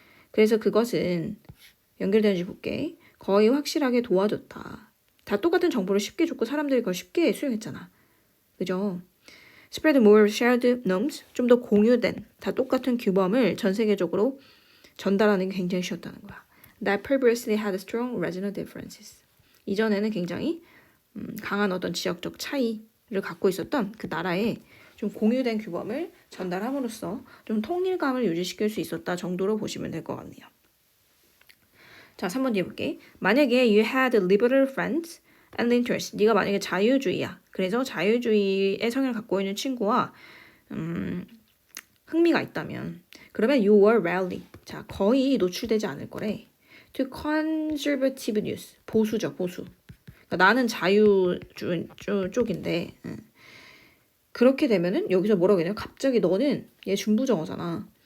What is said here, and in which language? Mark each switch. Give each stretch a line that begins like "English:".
Korean: 그래서 그것은 연결되는지 볼게. 거의 확실하게 도와줬다. 다 똑같은 정보를 쉽게 줬고 사람들이 그걸 쉽게 수용했잖아. 그죠?
English: Spread more shared norms,
Korean: 좀 더 공유된 다 똑같은 규범을 전 세계적으로 전달하는 게 굉장히 쉬웠다는 거야.
English: That previously had strong regional differences.
Korean: 이전에는 굉장히 강한 어떤 지역적 차이를 갖고 있었던 그 나라에 좀 공유된 규범을 전달함으로써 좀 통일감을 유지시킬 수 있었다 정도로 보시면 될 것 같네요. 자, 3번 뒤에 볼게. 만약에
English: you had liberal friends and interests.
Korean: 네가 만약에 자유주의야. 그래서 자유주의의 성향을 갖고 있는 친구와 흥미가 있다면 그러면
English: you were rarely.
Korean: 자, 거의 노출되지 않을 거래.
English: to conservative news.
Korean: 보수죠, 보수. 그러니까 나는 자유주의 쪽인데 그렇게 되면은 여기서 뭐라고 했냐면 갑자기 너는 얘 중부정어잖아.